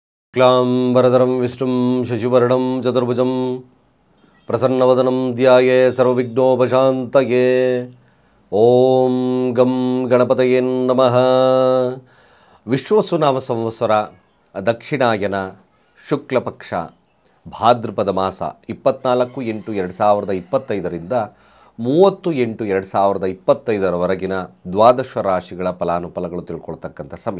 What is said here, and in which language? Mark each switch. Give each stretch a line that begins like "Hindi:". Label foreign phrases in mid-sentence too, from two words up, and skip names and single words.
Sanskrit: क्लांबरधरं विष्णुं शशिवर्णं चतुर्भुजं प्रसन्नवदनं ध्याये सर्वविघ्नोपशान्तये। ओं गं गणपतये नमः।
Kannada: ವಿಶ್ವಸುನಾಮ ಸಂವತ್ಸರ ದಕ್ಷಿಣಾಯನ ಶುಕ್ಲಪಕ್ಷ ಭಾದ್ರಪದ ಮಾಸ 24/8/2025ರಿಂದ 30/8/2025ರವರೆಗಿನ ದ್ವಾದಶ ರಾಶಿಗಳ ಫಲಾನುಫಲಗಳು ತಿಳ್ಕೊಳ್ತಕ್ಕಂಥ ಸಮಯ.